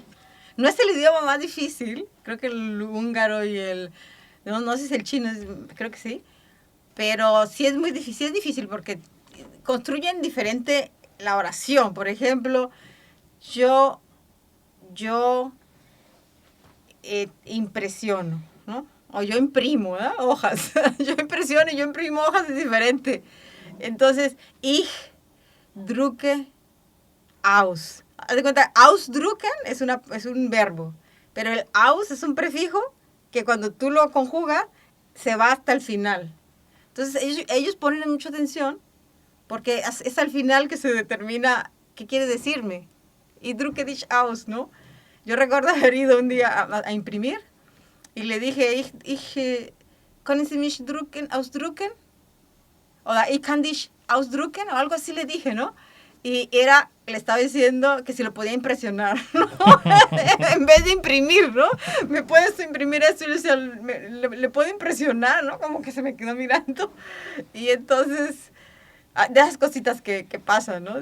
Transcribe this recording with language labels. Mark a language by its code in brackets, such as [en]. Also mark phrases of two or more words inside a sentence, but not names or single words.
[es] No es el idioma más difícil, creo que el húngaro no sé si el chino, creo que sí, pero sí es difícil porque construyen diferente la oración. Por ejemplo, yo, yo impresiono, ¿no? O yo imprimo, ¿eh? Hojas. Yo impresiono y yo imprimo hojas, es diferente. Entonces, [de] ich drucke aus. [es] Haz de cuenta, ausdrucken es un verbo, pero el aus es un prefijo que cuando tú lo conjugas se va hasta el final. Entonces, ellos ponen mucha atención porque es al final que se determina qué quiere decirme. [de] Y drucke dich aus, [es] ¿no? Yo recuerdo haber ido un día a imprimir y le dije, [de] ¿können Sie mich ausdrucken? O ich kann dich ausdrucken, [es] o algo así le dije, ¿no? Y le estaba diciendo que si lo podía impresionar, ¿no? En vez de imprimir, ¿no? ¿Me puedes imprimir esto? Y le decía, le puedo impresionar, ¿no? Como que se me quedó mirando. Y entonces, de esas cositas que pasan, ¿no?